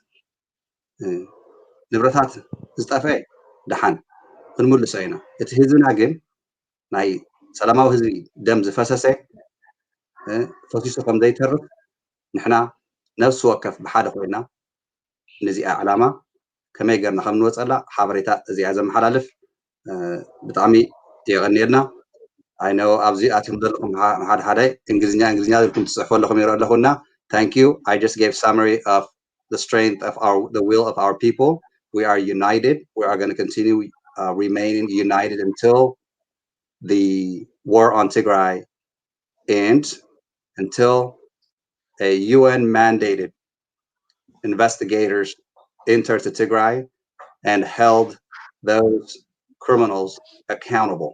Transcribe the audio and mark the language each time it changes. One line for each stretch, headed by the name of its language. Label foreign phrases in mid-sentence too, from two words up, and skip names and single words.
Tigrinya: ንብረታት ዝጠፍአ ድሓን ክንምልሶ ኢና እቲ ህዝብና ግን ናይ ሰላማዊ ህዝቢ ደም ዝፈሰሰ ፈሲሱ ከም ዘይተርፍ ንሕና ነብሲ ወከፍ ብሓደ ኮይና ነዚኣ ዕላማ ከመይ ጌርና ከም ንወፀላ ሓበሬታ እዚኣ ዘመሓላልፍ ብጣዕሚ የቀኒየልና ኣይኖ ኣብዚ ኣትኩም ዘለኹም ሓደ ሓደ እንግሊዝኛ ዝልኩም ትፅሕፉ ኣለኹም ይረአ ኣለኹና
English: thank you I just gave summary of the strength of the will of our people we are united we are going to continue remaining united until the war on Tigray ends until a UN mandated investigators entered to Tigray and held those criminals accountable.